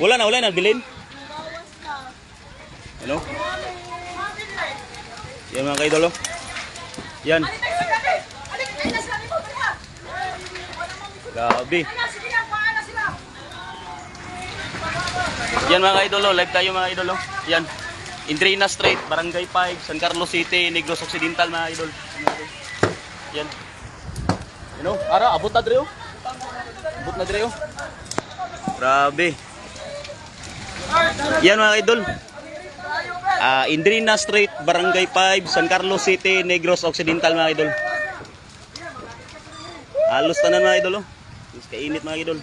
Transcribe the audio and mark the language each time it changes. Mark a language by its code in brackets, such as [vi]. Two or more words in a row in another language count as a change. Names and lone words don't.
[tl] Wala na, bilin. Ano? Yan mga kaidol. Yan. Grabe. Yan mga idolo, live tayo mga idolo. Yan. Indrina Street, Barangay 5, San Carlos City, Negros Occidental mga idol. Yan. [en] You know, [hil] abot na dre oh. Abot na dre oh. Grabe. [tl] Yan mga idol. Indrina Street, Barangay 5, San Carlos City, Negros Occidental mga idol. [hil] Halos tanan mga idol oh. Kainit mga idol.